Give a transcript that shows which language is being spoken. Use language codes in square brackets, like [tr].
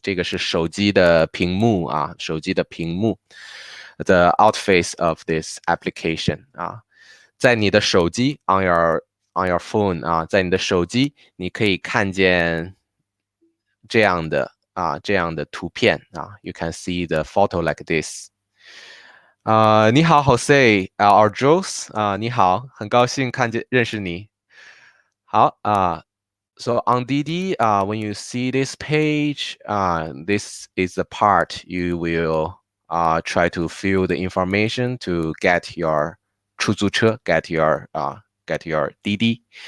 [zh] 这个是手机的屏幕手机的屏幕。 [en] The outface of this application [zh] 在你的手机 [en] on your phone 在你的手机你可以看见这样的图片You can see the photo like this. [zh] 你好 Jose or Jules 你好，很高兴认识你。 [en] 好So on Didi, when you see this page, this is the part you will try to fill the information to get your 出租车 get your Didi.